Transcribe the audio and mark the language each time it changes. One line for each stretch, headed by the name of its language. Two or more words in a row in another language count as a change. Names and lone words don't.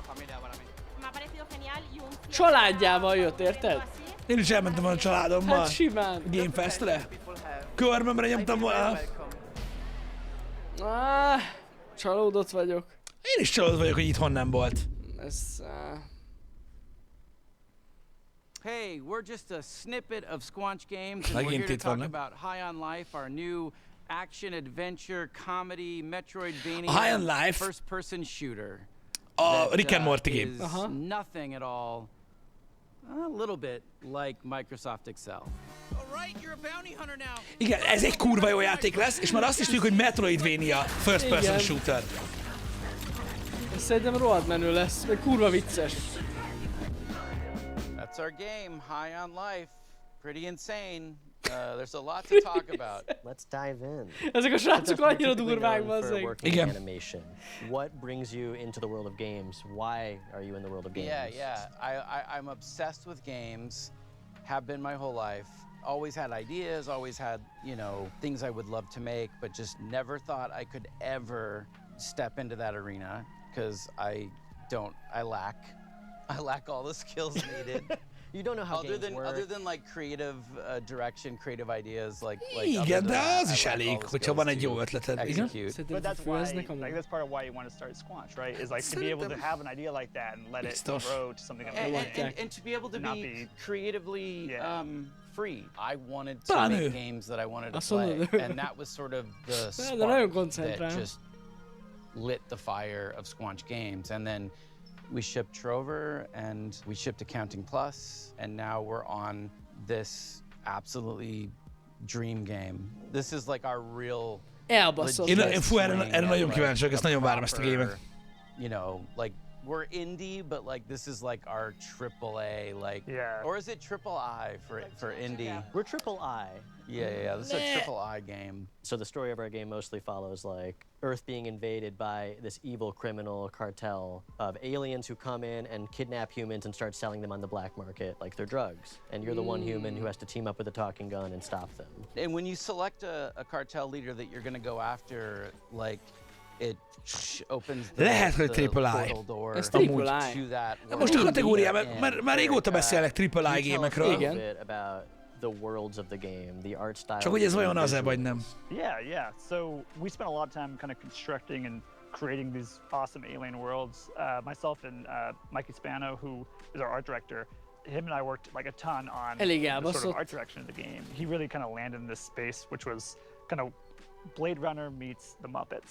Hungarian: Családjával jött, érted? Én is elmentem volna a családommal. Hát simán. Gamefestre. Körmömre nyomtam volna. Csalódott vagyok. Én is csalódott vagyok, hogy itthon nem volt. Ez...
English: Hey, we're just a snippet of Squanch Games, and we're here to talk about High on Life, our new action, adventure, comedy, Metroidvania, first-person shooter. Rick and Morty game. Is nothing at all, a little bit like Microsoft Excel.
Hungarian: Igen, ez egy kurva jó játék lesz, és már azt is tudjuk, hogy Metroidvania
English: first-person shooter.
Hungarian: Ez szerintem rohadt menő lesz, meg kurva vicces.
English: That's our game, High on Life. Pretty insane. There's a lot to talk about. Let's dive in.
Hungarian: Ezek a srácok annyira durvák, bazzeg. Igen.
English: Animation. What brings you into the world of games? Why are you in the world of games? Yeah. I'm obsessed with games. Have been my whole life. Always had ideas, always had, you know, things I would love to make, but just never thought I could ever step into that arena because I lack all the skills needed. You don't know how games work. Other than like creative direction, creative ideas, like
Hungarian: Igen, de az is elég, hogyha van egy jó ötleted. Igen?
English: But that's why, like, that's part of why you want to start Squanch, right? Is like to be able to have an idea like that and let it grow to something amazing. And to be able to be creatively free. I wanted to make games that I wanted to play, and that was sort of the spark that just lit the fire of Squanch Games. And then we shipped Trover, and we shipped Accounting Plus, and now we're on this absolutely dream game. This is like our real.
Hungarian: Elbaszott. Én erre nagyon kíváncsi vagyok, ezt nagyon várom ezt a gémet.
English: You know, like we're indie, but like this is like our AAA, like, or is it triple I for indie? We're triple I. Yeah. This is a triple I game. So the story of our game mostly follows like Earth being invaded by this evil criminal cartel of aliens who come in and kidnap humans and start selling them on the black market like they're drugs. And you're the one human who has to team up with a talking gun and stop them. And when you select a cartel leader that you're going to go after, like, it opens the portal door to that.
Hungarian: Most a kategóriában, már régóta beszélek AAA gémekről. Igen.
English: About the worlds of the game, the art style.
Hungarian: Csak hogy ez vajon az-e vagy nem?
English: Yeah. So we spent a lot of time kind of constructing and creating these awesome alien worlds. Myself and Mikey Spano, who is our art director, him and I worked like a ton on the sort of art direction of the game. He really kind of landed in this space, which was kind of Blade Runner meets the Muppets.